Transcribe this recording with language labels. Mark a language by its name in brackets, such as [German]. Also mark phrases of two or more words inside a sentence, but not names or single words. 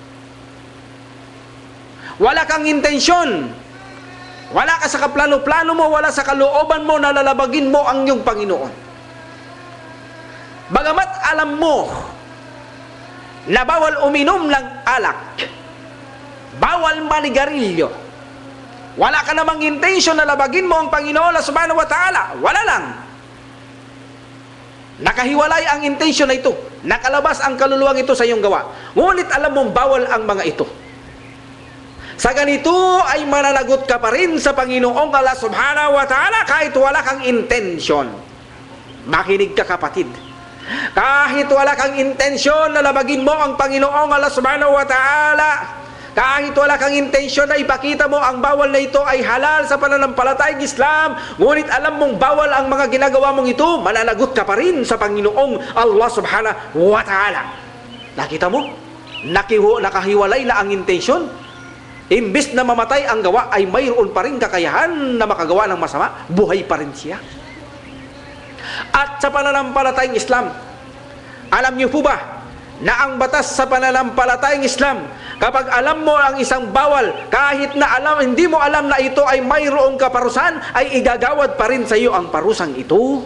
[Filipino] Wala kang intensyon, wala ka sa kaplano-plano mo, wala sa kalooban mo na lalabagin mo ang iyong Panginoon. Bagamat alam mo na bawal uminom ng alak, bawal manigarilyo, wala ka namang intensyon na labagin mo ang Panginoon [Arabic] سبحانه وتعالى, [Filipino] wala lang. Nakahiwalay ang intensyon na ito, nakalabas ang kaluluwang ito sa iyong gawa, ngunit alam mong bawal ang mga ito. Sa ganito ay mananagot ka pa rin sa Panginoong Allah [Arabic] سبحانه وتعالى [Filipino] kahit wala kang intensyon. Makinig ka kapatid, kahit wala kang intensyon na labagin mo ang Panginoong Allah [Arabic] سبحانه وتعالى, [Filipino] kahit wala kang intensyon na ipakita mo ang bawal na ito ay halal sa pananampalatayang Islam, ngunit alam mong bawal ang mga ginagawa mong ito, mananagot ka pa rin sa Panginoong Allah [Arabic] سبحانه وتعالى. [Filipino] Nakita mo? Nakahiwalay na ang intensyon. Imbes na mamatay ang gawa ay mayroon pa rin kakayahan na makagawa ng masama, buhay pa rin siya. At sa pananampalatayang Islam, alam niyo po ba na ang batas sa pananampalatayang Islam, kapag alam mo ang isang bawal, kahit na hindi mo alam na ito ay mayroong kaparusahan, ay igagawad pa rin sa iyo ang parusang ito.